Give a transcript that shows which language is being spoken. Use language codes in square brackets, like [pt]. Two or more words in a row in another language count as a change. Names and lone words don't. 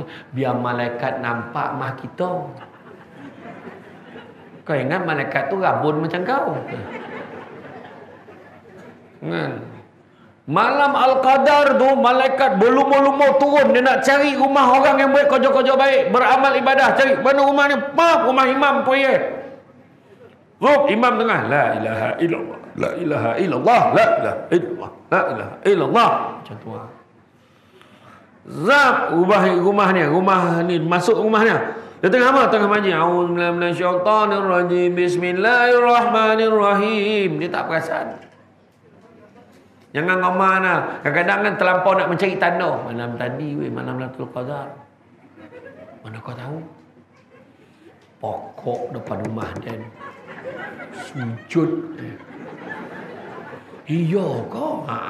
[ms] Biar malaikat nampak mah kita. Kau ingat malaikat tu rabun macam kau? Kan? Malam Al-Qadar tu malaikat berlumur-lumur turun. Dia nak cari rumah orang yang baik, kerja-kerja baik, beramal ibadah, cari mana rumah ni? Rumah imam pun ya. Ruk imam tengah, [ar] لا إله إلا الله، لا إله إلا الله، لا إله إلا الله، لا إله إلا الله. [ms] Macam tu lah. Zap rumah ni masuk rumahnya. Dia tengah apa? Tengah manji. [ar] أعوذ بالله من الشيطان الرجيم. بسم الله الرحمن الرحيم. [ms] Dia tak perasan. Jangan ngomong lah. Kadang-kadang kan terlampau nak mencari tanda. Malam tadi malam Lailatul Qadar. Mana kau tahu? Pokok depan rumah dia sujud. Iya kau.